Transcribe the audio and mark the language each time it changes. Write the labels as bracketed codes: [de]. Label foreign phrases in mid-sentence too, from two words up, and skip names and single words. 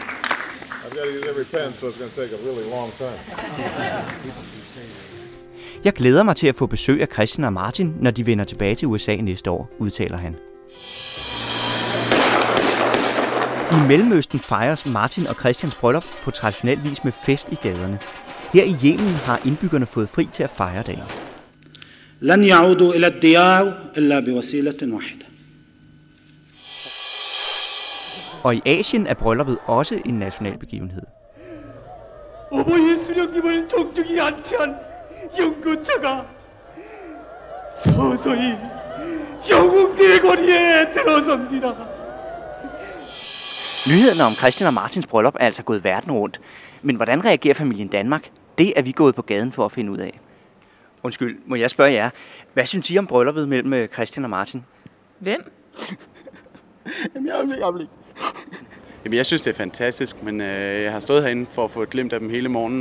[da] Jeg glæder mig til at få besøg af Christian og Martin, når de vender tilbage til USA næste år, udtaler han. I Mellemøsten fejres Martin og Christians bryllup på traditionel vis med fest i gaderne. Her i Yemen har indbyggerne fået fri til at fejre dagen. [ar] لن يعودوا إلى الديار إلا بوسيلة واحدة. [da] Og i Asien er brylluppet også en national begivenhed. [ko] 어버이 수령님을 정중히 안치한 연구차가 서서히 영웅대의 거리에 들어섭니다. [da] Nyhederne om Christian og Martins bryllup er altså gået verden rundt. Men hvordan reagerer familien Danmark? Det er vi gået på gaden for at finde ud af. Undskyld, må jeg spørge jer. Hvad synes I om brylluppet mellem Christian og Martin? Hvem? Jamen, jeg synes, det er fantastisk, men jeg har stået herinde for at få et glimt af dem hele morgenen.